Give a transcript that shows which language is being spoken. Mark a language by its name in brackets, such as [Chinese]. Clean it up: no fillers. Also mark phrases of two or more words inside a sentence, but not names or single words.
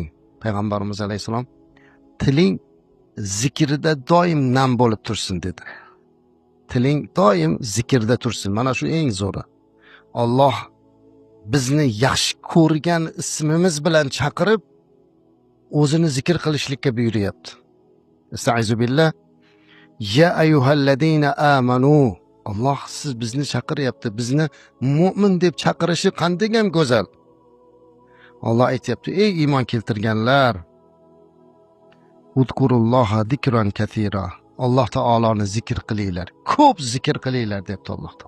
[Uzbek] Payg'ambarimiz alayhisalom, tiling zikrida doim nam bo'lib tursin dedi. Tiling doim zikrda tursin. Mana shu eng zo'ri. Alloh bizni yaxshi ko'rgan ismimiz bilan chaqirib, o'zini zikr qilishlikka buyuryapti. [Arabic] أستعيذ بالله. يا أيها الذين آمنوا. [Uzbek] Alloh siz bizni chaqiryapti. Bizni mu'min deb chaqirishi qanday ham go'zal. Alloh aytayapti: ey iymon keltirganlar, [Arabic] اذكروا الله ذكرا كثيرا. [Uzbek] Alloh taoloni zikr qilinglar. Ko'p zikr qilinglar debdi Alloh taolo.